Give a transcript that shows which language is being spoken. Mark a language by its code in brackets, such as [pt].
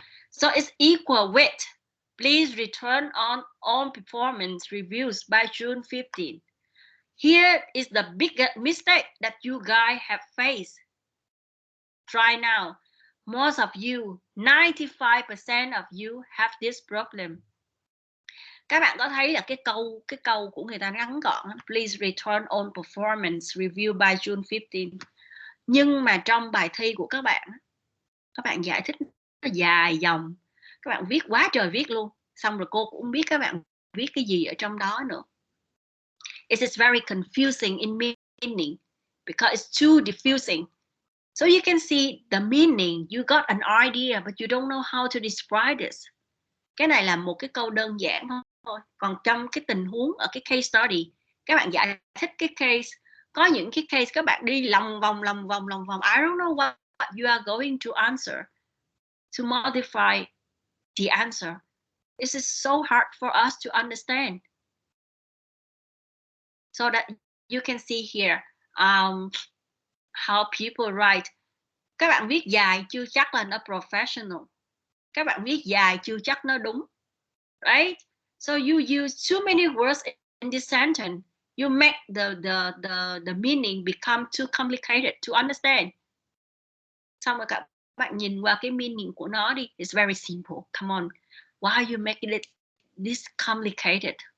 [en] So it's equal with, please return on all performance reviews by June 15. Here is the biggest mistake that you guys have faced. Try now. Most of you, 95% of you have this problem. [vi] Các bạn có thấy là cái câu của người ta ngắn gọn, [en] please return on performance review by June 15. [vi] Nhưng mà trong bài thi của các bạn giải thích nó dài dòng, các bạn viết quá trời viết luôn, xong rồi cô cũng không biết các bạn viết cái gì ở trong đó nữa. [en] It is very confusing in meaning because it's too diffusing. So you can see the meaning, you got an idea, but you don't know how to describe this. [vi] Cái này là một cái câu đơn giản thôi. Còn trong cái tình huống ở cái case study, các bạn giải thích cái case, có những cái case các bạn đi lòng vòng. [en] I don't know what you are going to answer, to modify the answer. This is so hard for us to understand. So that you can see here how people write. [vi] Các bạn viết dài chưa chắc là nó professional. Các bạn viết dài chưa chắc nó đúng. [en] Right? So you use too many words in this sentence. You make the meaning become too complicated to understand. [vi] Xong rồi các bạn nhìn qua cái meaning của nó đi. [en] It's very simple. Come on. Why are you making it this complicated?